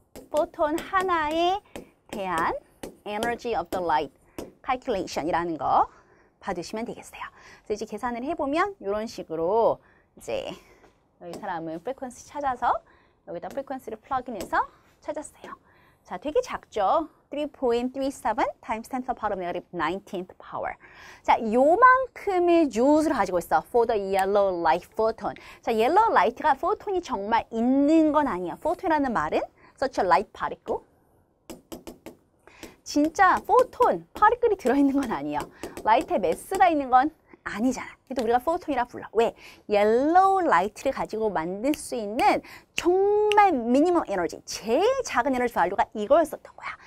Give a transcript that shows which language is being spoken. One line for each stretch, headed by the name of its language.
Korean: 포톤 하나에 대한
English: energy of the light calculation
Korean: 이라는 거 받으시면 되겠어요. 그래서 이제 계산을 해보면 이런 식으로 이제 여기 사람은 frequency 찾아서 여기다 frequency를 플러그인해서 찾았어요. 자, 되게 작죠?
English: 3.37 times 10 to the power of negative 19th power.
Korean: 자, 요만큼의 joule를 가지고 있어.
English: For the yellow light photon.
Korean: 자, yellow light가 포톤이 정말 있는 건 아니야. 포톤이라는 말은
English: such a light particle.
Korean: 진짜 포톤, 파리클이 들어있는 건 아니에요. 라이트에 매스가 있는 건 아니잖아. 그래도 우리가 포톤이라 불러. 왜? 옐로우 라이트를 가지고 만들 수 있는 정말 미니멈 에너지, 제일 작은 에너지 밸류가 이거였었던 거야.